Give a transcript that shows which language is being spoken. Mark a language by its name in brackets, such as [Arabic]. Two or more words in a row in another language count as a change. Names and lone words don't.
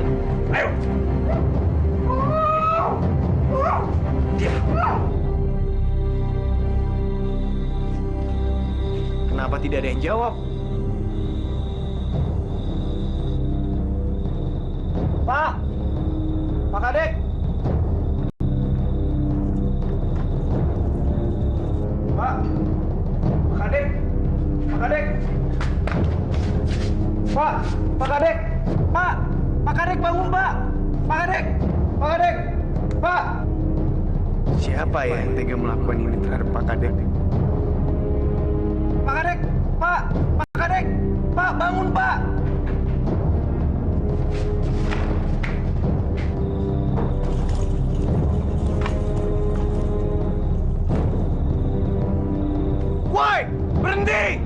[Indonesian] Ayo. Diam. Kenapa tidak ada yang jawab? Pak! Pak Kadek! Pak! Pak Kadek! Pak Kadek! Pak! Pak Kadek! Pak! Pak Kadek bangun, Pak! Pak Kadek! Pak Kadek! Pak! Siapa ya yang tega melakukan ini terhadap Pak Kadek? Pak Kadek! Pak! Pak Kadek! Pak, bangun, Pak! Woi! Berhenti!